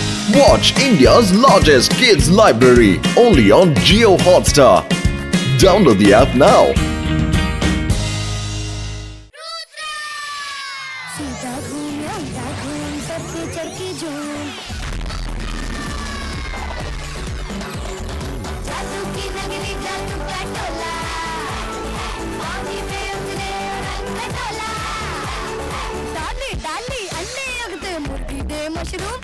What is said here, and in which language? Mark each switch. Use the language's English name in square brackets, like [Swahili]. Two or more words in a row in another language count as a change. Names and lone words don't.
[English] Watch India's largest kids library only on Jio Hotstar. Download the app now. [Hindi] सीधा घूम अंधा घूम सबके चढ़ के झूम जादू की नगरी जादू का टोला पानी में उतरे रंग में डोला डाली डाली अंडे अगते मुर्गी दे मशरूम